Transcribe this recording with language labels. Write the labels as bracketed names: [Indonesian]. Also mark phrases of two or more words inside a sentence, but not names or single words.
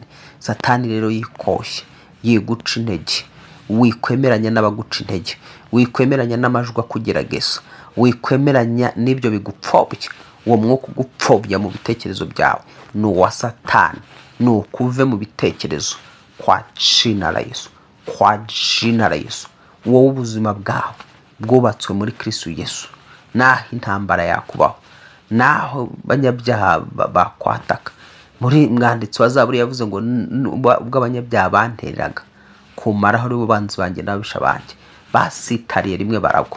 [Kinyarwanda] Satani rero yikoshye, yiguca intege, wikwemeranya n'abaguca intege, wikwemeranya n'amajwi akugerageza, wikwemeranya n'ibyo bigupfobya. Uwo mwuka ugupfobya mu bitekerezo byawe ni uwa Satani, ni ukuve mu bitekerezo [Swahili] kwa jina la Yesu, kwa jina la Yesu. [Kinyarwanda] Wowe ubuzima bwawe bwubatswe muri Kristo Yesu, naho intambara yakubaho, naho banyabyaha bakwataka. Muri mwanditsi wa Zaburi yavuze ngo ubwo abanyabyaha banteraga kumaraho ari bo banzi banjye n'abisha banjye, basitariye rimwe baragwa.